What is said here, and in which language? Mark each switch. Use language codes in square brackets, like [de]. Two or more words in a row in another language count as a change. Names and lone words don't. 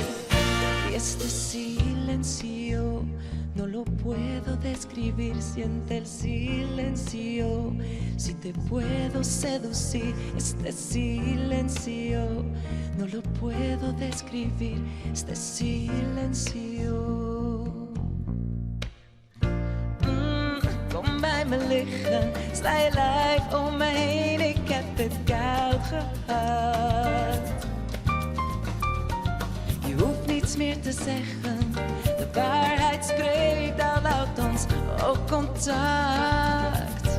[es] Y este silencio no lo puedo describir, siente el silencio. Si te puedo seducir, este silencio no lo puedo describir, este silencio. [nl] Kom bij me liggen, sla je lijf om me heen, ik heb het koud gehad. Je hoeft niets meer te zeggen, de waarheid spreekt, al houdt ons ook contact.